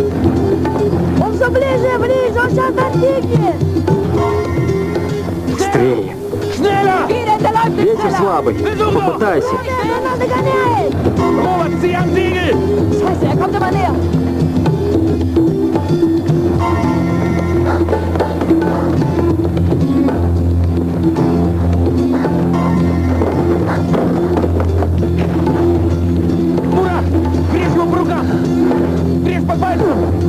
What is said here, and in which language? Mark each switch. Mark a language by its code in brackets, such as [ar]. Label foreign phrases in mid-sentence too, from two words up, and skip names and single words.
[ru] Он все ближе, он сейчас достигнет! Быстрее! Ветер слабый. Попытайся. Она догоняет! [de] Scheiße, er kommt immer näher! [ru] Мурат! Грязь его по рукам! Грязь по пальцам!